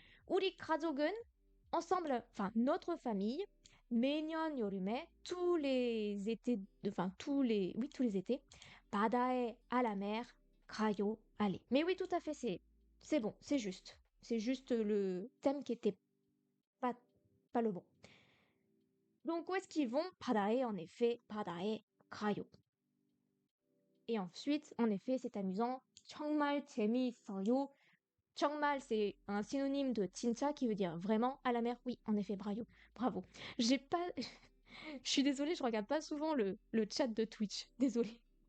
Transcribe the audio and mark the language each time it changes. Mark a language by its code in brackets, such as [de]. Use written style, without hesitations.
[ko] 우리 가족은 [fr] ensemble, enfin notre famille, [ko] 매년 여름에 [fr] tous les étés, enfin tous les étés, 바다에 à la mer, [ko] 가요, [fr] aller. Mais oui, tout à fait, c'est bon, c'est juste. C'est juste le thème qui était pas pas le bon. Donc où est-ce qu'ils vont? [ko] 바다에 [fr] en effet, [ko] 바다에 가요. [fr] Et ensuite, en effet, c'est amusant. [ko] 정말 재미있어요. [fr] 정말, c'est un synonyme de 진짜 qui veut dire vraiment à la mer. Oui, en effet, bravo. Bravo. J'ai pas. Je suis désolée, je regarde pas souvent le chat de Twitch. Désolée.